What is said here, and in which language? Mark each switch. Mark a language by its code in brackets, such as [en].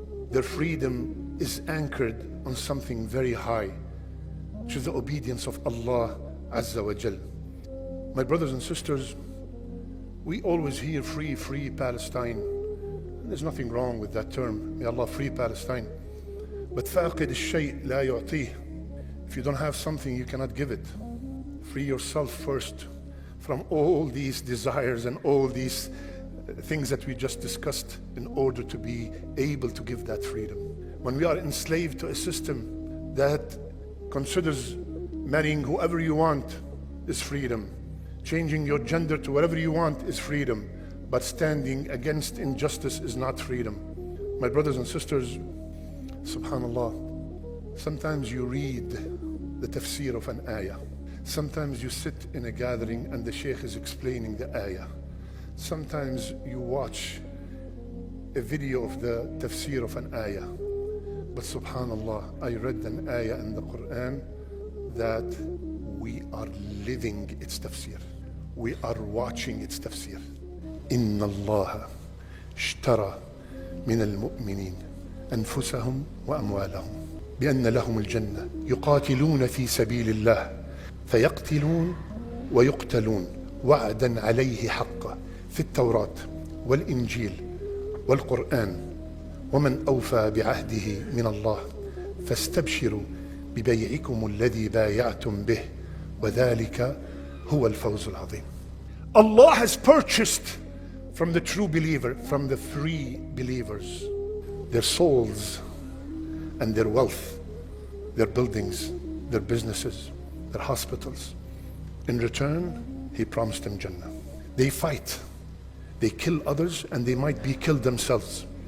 [en] Their freedom is anchored on something very high, which is the obedience of Allah Azza wa Jal. My brothers and sisters, we always hear free Palestine. There's nothing wrong with that term. May Allah free Palestine. [ar] But فاقد الشيء لا يعطيه. [en] If you don't have something, you cannot give it. Free yourself first from all these desires and all these things that we just discussed in order to be able to give that freedom. When we are enslaved to a system that considers marrying whoever you want is freedom, changing your gender to whatever you want is freedom, but standing against injustice is not freedom. My brothers and sisters, subhanallah, sometimes you read the tafsir of an ayah. Sometimes you sit in a gathering and the sheikh is explaining the ayah. Sometimes you watch a video of the tafsir of an ayah. But subhanallah, I read an ayah in the Quran that we are living its tafsir. We are watching its tafsir. [ar] إن الله اشترى من المؤمنين أنفسهم وأموالهم بأن لهم الجنة يقاتلون في سبيل الله فيقتلون ويقتلون وعدا عليه حقا في التوراة والإنجيل والقرآن ومن أوفى بعهده من الله فاستبشروا ببيعكم الذي بايعتم به وذلك هو الفوز العظيم. [en] Allah has purchased from the true believer, from the free believers, their souls and their wealth, their buildings, their businesses, their hospitals. In return, He promised them Jannah. They fight, they kill others, and they might be killed themselves.